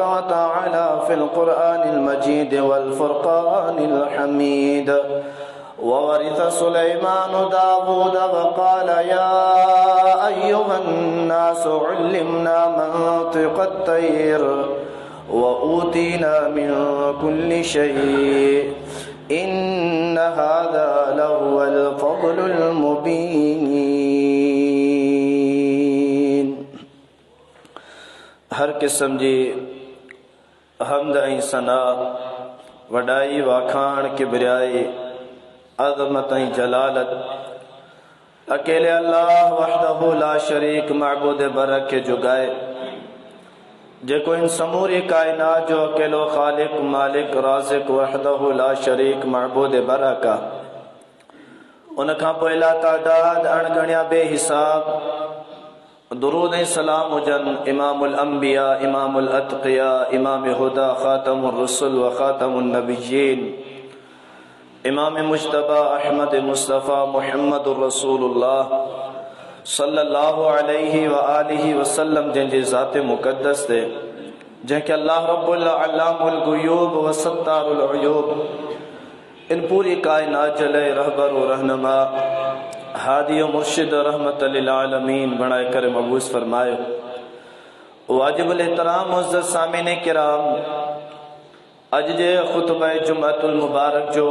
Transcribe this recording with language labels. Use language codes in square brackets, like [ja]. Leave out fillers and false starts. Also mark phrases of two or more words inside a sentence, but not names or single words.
[ar] وتعالى في القرآن المجيد والفرقان الحميد وورث سليمان داود وقال يا أيها الناس علمنا منطق الطير وأوتينا من كل شيء إن هذا لهو الفضل [sd] المبين हर किस्म जी हमद ऐं सना वॾाई वाखाण किबरियाई अज़मत ऐं जलालत अकेले अल्लाह [ar] وحده لا شريك [sd] माबूद बरक खे जुगाए जेको इन समूरी कायनात जो अकेलो ख़ालिक मालिक राज़िक [ar] وحده لا شريك [sd] माबूद बरक आहे उन खां पोइ ला तादाद अणगणिया बेहिसाब दुरूद सलाम हुजन [ar] إمام الأنبياء إمام الأتقياء إمام الهدى خاتم الرسل وخاتم النبيين [sd] इमाम मुज्तबा अहमद मुस्तफ़ा [ar] محمد رسول الله صلى الله عليه وآله وسلم [sd] जंहिंजे ज़ाते मुक़द्दस ते जंहिंखे [ar] الله رب علام الغيوب وستار العيوب [sd] इन पूरी कायनात जले रहबर व रहनुमा हादी मुर्शिद [ar] رحمة للعالمين [sd] बनाए करे मबूस फरमायो। वाजिबुल एहतराम मुअज़्ज़ज़ सामीन किराम, अज जे खुतबा जुमअतुल मुबारक जो